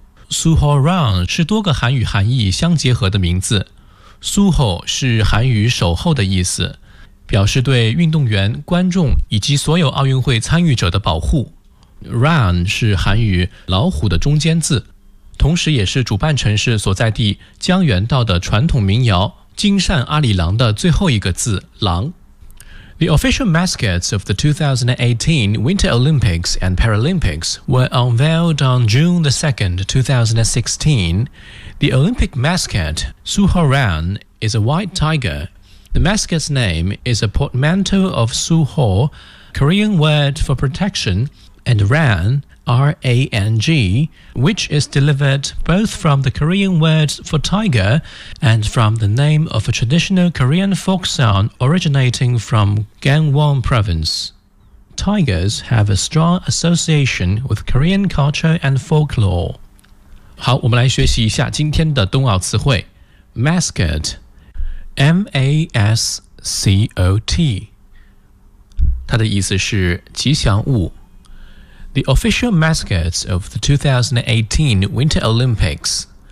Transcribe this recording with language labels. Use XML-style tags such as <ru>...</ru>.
<zh>Suhaorang 是多个韩语含义相结合的名字， Suho 是韩语守候的意思，表示对运动员、观众以及所有奥运会参与者的保护。 Run 是韩语老虎的中间字，同时也是主办城市所在地江原道的传统民谣金善阿里郎的最后一个字郎。</zh> <en>The official mascots of the 2018 Winter Olympics and Paralympics were unveiled on June the 2nd, 2016. The Olympic mascot Suhaorang is a white tiger. The mascot's name is a portmanteau of Suho, Korean word for protection,and ran, R-A-N-G, which is delivered both from the Korean word for tiger and from the name of a traditional Korean folk song originating from Gangwon province. Tigers have a strong association with Korean culture and folklore.</en> <zh>好，我们来学习一下今天的冬奥词汇。</zh> <en>Mascot, M-A-S-C-O-T.</en> <zh>它的意思是吉祥物。</zh> <en>The official mascots of the 2018 Winter Olympics.</en>